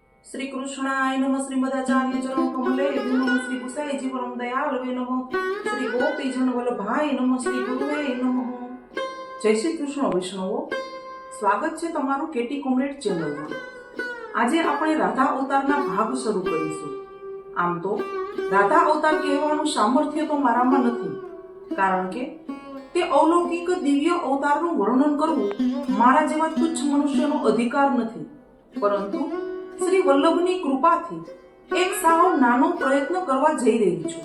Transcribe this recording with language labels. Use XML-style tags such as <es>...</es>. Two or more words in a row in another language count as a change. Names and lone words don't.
<sa>श्री कृष्णाय नमः श्रीमदाचार्य चरण कमले नमः श्री गुसाईजी परम दयालवे नमः श्री गोपीजन वल्लभाय नमः श्री गुरुवे नमः।</sa> <gu>જય શ્રી કૃષ્ણ વૈષ્ણવો, स्वागत છે તમારું કેટી કોમ્રેડ ચેનલમાં। આજે આપણે રાધા અવતારના ભાગ શરૂ કરીશું। આમ તો રાધા અવતાર કહેવાનું સામર્થ્ય તો મારામાં નથી, કારણ કે તે અલૌકિક દિવ્ય અવતારનું વર્ણન કરવું મારા જેવા તુચ્છ મનુષ્યનો અધિકાર નથી, પરંતુ શ્રી વલ્લભની કૃપાથી એક સાવ નાનો પ્રયત્ન કરવા જઈ રહી છું।</gu>